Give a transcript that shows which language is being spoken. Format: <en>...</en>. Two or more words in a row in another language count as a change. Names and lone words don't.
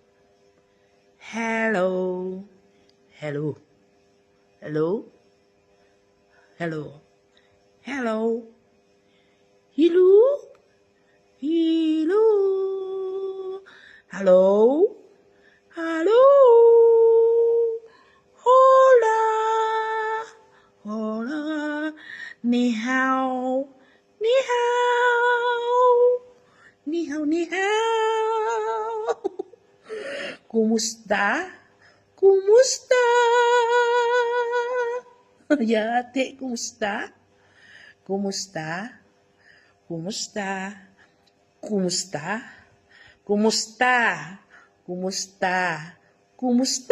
<en>Hello. Hello. Hello. Hello. Hello. Hello. Hello. Hello. Hello.</en> <es>Hola. Hola.</es> <zh>Ni hao. Ni hao. Ni hao, ni hao.</zh> <tl>Kumusta? Kumusta? Yate, kumusta? Kumusta? Kumusta? Kumusta? Kumusta? Kumusta? Kumusta?</tl>